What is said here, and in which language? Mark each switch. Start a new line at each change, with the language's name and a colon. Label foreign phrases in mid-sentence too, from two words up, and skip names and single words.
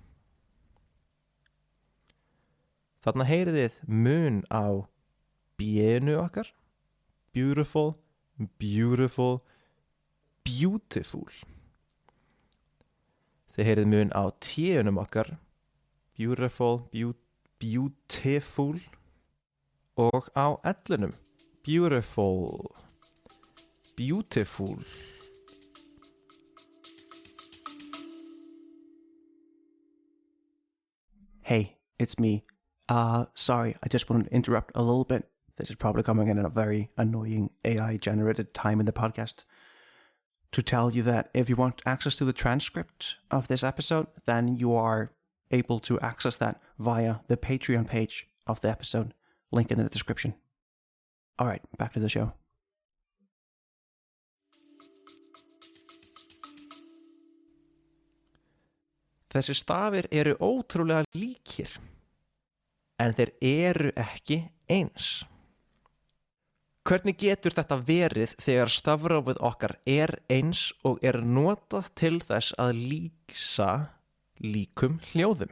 Icelandic: Þarna heyrið þið mun á B-inu okkar.
English: Beautiful, beautiful, beautiful.
Icelandic: Þið heyrið mun á T-unum okkar.
English: Beautiful, beautiful.
Icelandic: Og á L-unum.
English: Beautiful, beautiful. Hey, it's me. Sorry, I just wanted to interrupt a little bit. This is probably coming in a very annoying AI-generated time in the podcast. To tell you that if you want access to the transcript of this episode, then you are able to access that via the Patreon page of the episode. Link in the description. All right, back to the show.
Icelandic: Þessi stafir ótrúlega líkir, en þeir ekki eins. Hvernig getur þetta verið þegar stafrófið okkar eins og notað til þess að lýsa líkum hljóðum?